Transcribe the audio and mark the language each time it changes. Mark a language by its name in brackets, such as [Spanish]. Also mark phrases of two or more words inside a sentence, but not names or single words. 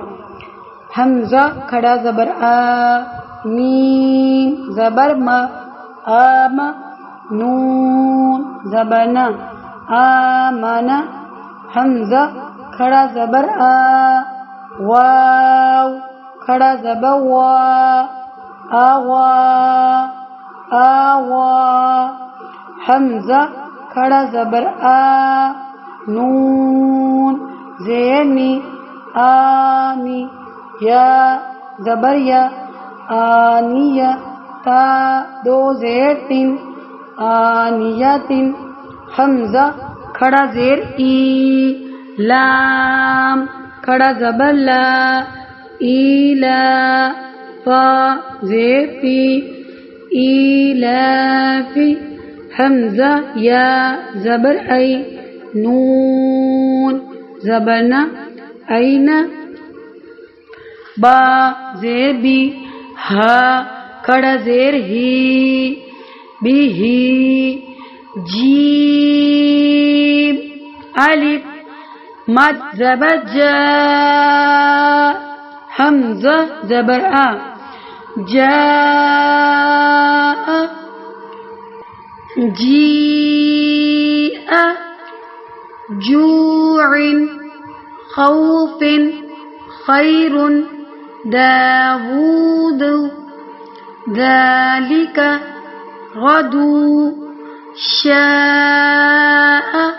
[Urdu] حمزہ کھڑا زبر آ، میم زبر م، آم، نون زبر ن، آمن، حمزہ کھڑا زبر آ، واو کھڑا زبر وا، آوا آوا، حمزہ کھڑا زبر آ، نون زیر می، آمی، یا زبر یا، آنیہ، تا 2 زیر 3، آنیتن، حمزہ کھڑا زیر ای، لام کھڑا زبر لا، ایلا، فا زیر فی، ایلافی، حمزہ یا زبر ای، نون زبر نا، این، با زیر بی، ہا کھڑا زیر ہی، بھی ہی، جیم الف مد زبر جا، حمزہ زبر آ، جا، جی، [Arabic] جوع، خوف، خیر، داود، ذلك، غدو، شاء،